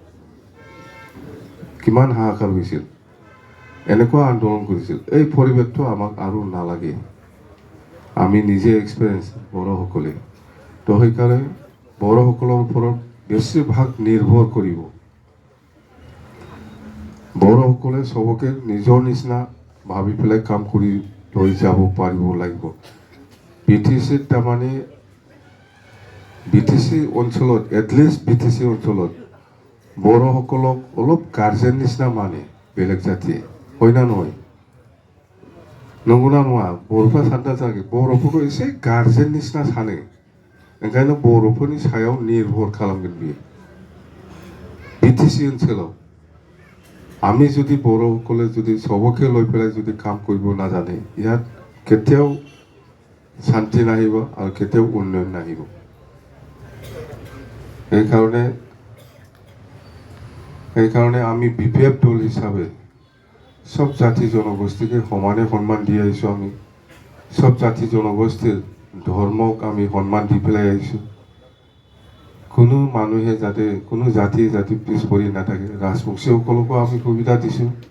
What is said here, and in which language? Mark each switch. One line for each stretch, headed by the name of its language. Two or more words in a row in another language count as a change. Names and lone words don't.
Assamese: কিমান হাহাকাৰ হৈছিল এনেকুৱা আন্দোলন কৰিছিল এই পৰিৱেশটো আমাক আৰু নালাগে আমি নিজে এক্সপিৰিয়েঞ্চ বড়োসকলে তো সেইকাৰণে বড়োসকলৰ ওপৰত বেছিভাগ নিৰ্ভৰ কৰিব বড়োসকলে সবকে নিজৰ নিচিনা ভাবি পেলাই কাম কৰি লৈ যাব পাৰিব লাগিব বিটিচিত তাৰমানে বিটিচি অঞ্চলত এটলিষ্ট বিটিচি অঞ্চলত বড়োসকলক অলপ গাৰ্জেন নিচিনা মানে বেলেগ জাতিয়ে হয় না নহয় নগনা নোৱা
Bodo: বড়োফोरा सानना जागे बर'फोरखौ एसे गार्जेन निसिना सानो ओंखायनो बर'फोरनि सायाव निर्भर खालामगोन बियो बिटिसि ओनसोलाव
Assamese: আমি যদি বড়োসকলে যদি সবকে লৈ পেলাই যদি কাম কৰিব নাজানে ইয়াত কেতিয়াও শান্তি নাহিব আৰু কেতিয়াও উন্নয়ন নাহিব সেইকাৰণে আমি বিপিএফ দল হিচাপে সব জাতি জনগোষ্ঠীকে সমানে সন্মান দি আহিছোঁ আমি সব জাতি জনগোষ্ঠীৰ ধৰ্মক আমি সন্মান দি পেলাই আহিছোঁ কোনো মানুহে যাতে কোনো জাতি পিছ পৰি নাথাকে ৰাজবংশীসকলকো আমি সুবিধা দিছোঁ